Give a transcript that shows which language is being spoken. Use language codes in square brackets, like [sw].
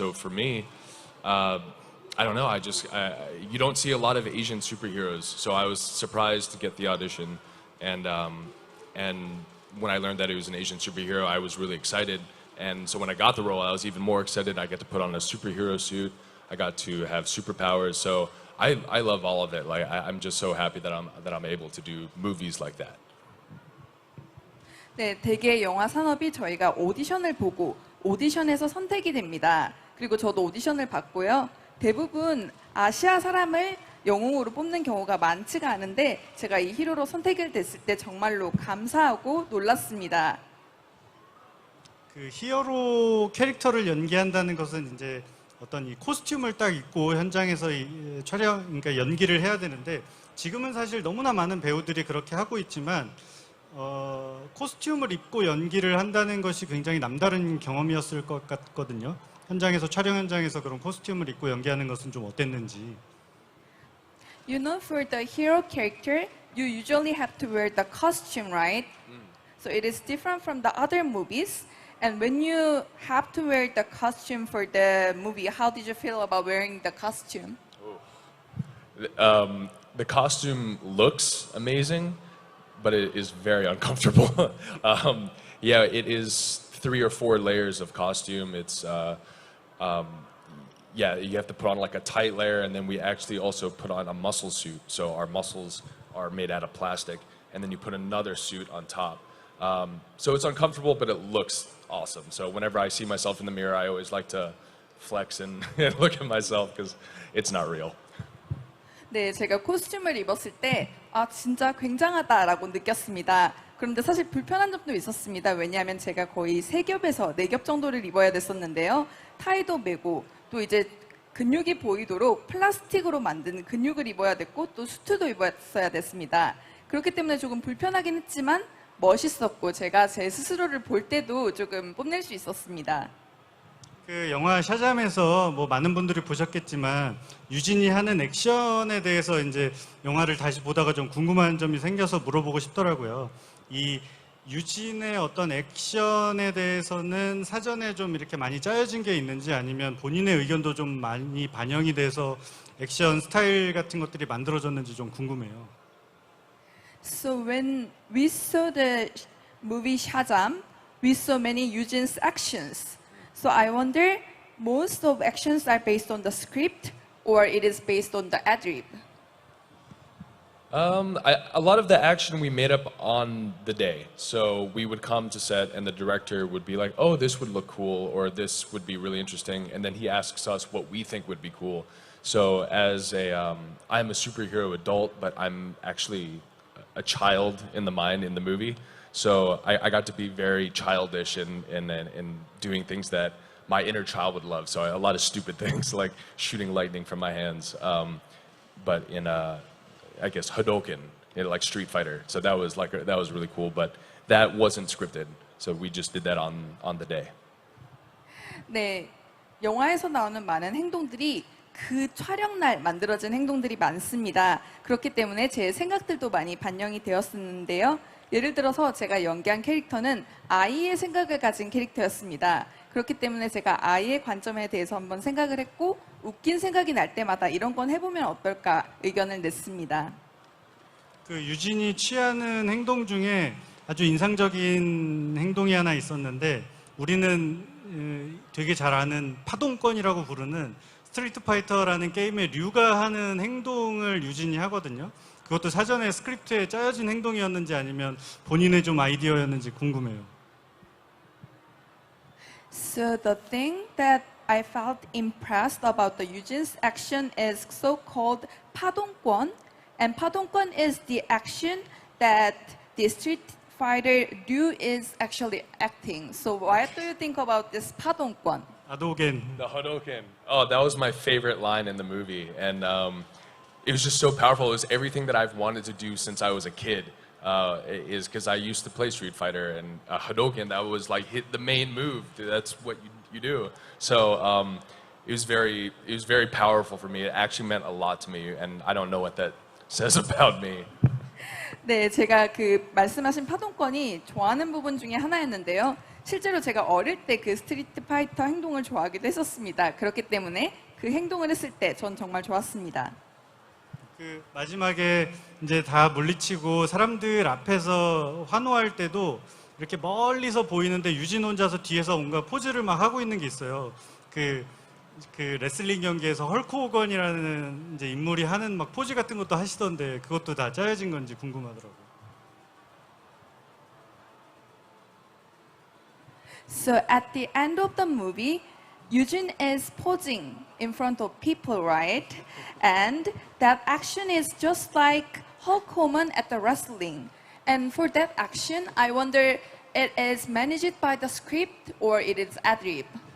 [en] So for me, I don't know. You don't see a lot of Asian superheroes, so I was surprised to get the audition, and when I learned that it was an Asian superhero, I was really excited. And so when I got the role, I was even more excited. I got to put on a superhero suit. I got to have superpowers. So I love all of it. Like I'm just so happy that I'm able to do movies like that. [ko] 네, 대개 영화 산업이 저희가 오디션을 보고 오디션에서 선택이 됩니다. 그리고 저도 오디션을 봤고요. 대부분 아시아 사람을 영웅으로 뽑는 경우가 많지가 않은데 제가 이 히로로 선택이 됐을 때 정말로 감사하고 놀랐습니다. 그 히어로 캐릭터를 연기한다는 것은 이제 어떤 이 코스튬을 딱 입고 현장에서 이 촬영, 그러니까 연기를 해야 되는데 지금은 사실 너무나 많은 배우들이 그렇게 하고 있지만 코스튬을 입고 연기를 한다는 것이 굉장히 남다른 경험이었을 것 같거든요. 현장에서 촬영 현장에서 그런 코스튬을 입고 연기하는 것은 좀 어땠는지. [en] You know, for the hero character, you usually have to wear the costume, right? So it is different from the other movies. And when you have to wear the costume for the movie, how did you feel about wearing the costume? The costume looks amazing, but it is very uncomfortable. Yeah, it is 3 or 4 layers of costume. It's yeah, you have to put on like a tight layer, and then we actually also put on a muscle suit. So our muscles are made out of plastic, and then you put another suit on top. So it's uncomfortable, but it looks awesome. So whenever I see myself in the mirror, I always like to flex and look at myself because it's not real. [ko] 네, 제가 코스튬을 입었을 때 진짜 굉장하다라고 느꼈습니다. 그런데 사실 불편한 점도 있었습니다. 왜냐하면 제가 거의 3겹에서 4겹 정도를 입어야 됐었는데요. 타이도 매고 또 이제 근육이 보이도록 플라스틱으로 만든 근육을 입어야 됐고 또 수트도 입었어야 됐습니다. 그렇기 때문에 조금 불편하긴 했지만 멋있었고 제가 제 스스로를 볼 때도 조금 뽐낼 수 있었습니다. 그 영화 샤잠에서 뭐 많은 분들이 보셨겠지만 유진이 하는 액션에 대해서 이제 영화를 다시 보다가 좀 궁금한 점이 생겨서 물어보고 싶더라고요. 이 유진의 어떤 액션에 대해서는 사전에 좀 이렇게 많이 짜여진 게 있는지 아니면 본인의 의견도 좀 많이 반영이 돼서 액션 스타일 같은 것들이 만들어졌는지 좀 궁금해요. [en] So when we saw the movie Shazam, we saw many Eugene actions. So I wonder, most of actions are based on the script or it is based on the ad-lib? A lot of the action we made up on the day. So we would come to set and the director would be like, oh, this would look cool or this would be really interesting. And then he asks us what we think would be cool. So as I'm a superhero adult, but I'm actually a child in the mind in the movie. So I got to be very childish in doing things that my inner child would love. So a lot of stupid things like shooting lightning from my hands, but in I guess Hadouken, like Street Fighter. So that was really cool. But that wasn't scripted. So we just did that on the day. [ko] 네, 영화에서 나오는 많은 행동들이 그 촬영날 만들어진 행동들이 많습니다. 그렇기 때문에 제 생각들도 많이 반영이 되었었는데요. 예를 들어서 제가 연기한 캐릭터는 아이의 생각을 가진 캐릭터였습니다. 그렇기 때문에 제가 아이의 관점에 대해서 한번 생각을 했고 웃긴 생각이 날 때마다 이런 건 해보면 어떨까 의견을 냈습니다. 그 유진이 취하는 행동 중에 아주 인상적인 행동이 하나 있었는데 우리는 되게 잘 아는 파동권이라고 부르는 스트리트 파이터라는 게임의 류가 하는 행동을 유진이 하거든요. 그것도 사전에 스크립트에 짜여진 행동이었는지 아니면 본인의 좀 아이디어였는지 궁금해요. [en] So the thing that I felt impressed about the Eugene's action is so-called 파동권, and 파동권 is the action that the Street Fighter Ryu is actually acting. So what do you think about this 파동권? [ko] 아도겐. [en] The Hadouken. Oh, that was my favorite line in the movie, and it was just so powerful. It was everything that I've wanted to do since I was a kid. Is because I used to play Street Fighter, and Hadouken, that was like the main move. That's what you do. So it was very powerful for me. It actually meant a lot to me, and I don't know what that says about me. [ko] 네, 제가 그 말씀하신 파동권이 좋아하는 부분 중에 하나였는데요. 실제로 제가 어릴 때 그 스트리트 파이터 행동을 좋아하기도 했었습니다. 그렇기 때문에 그 행동을 했을 때 전 정말 좋았습니다. 그 마지막에 이제 다 물리치고 사람들 앞에서 환호할 때도 이렇게 멀리서 보이는데 유진 혼자서 뒤에서 뭔가 포즈를 막 하고 있는 게 있어요. 그 레슬링 경기에서 헐크 호건이라는 이제 인물이 하는 막 포즈 같은 것도 하시던데 그것도 다 짜여진 건지 궁금하더라고요. [en] So at the end of the movie, Eugene is posing in front of people, right? And that action is just like Hulk Hogan at the wrestling. And for that action, I wonder it is managed by the script or it is ad-lib.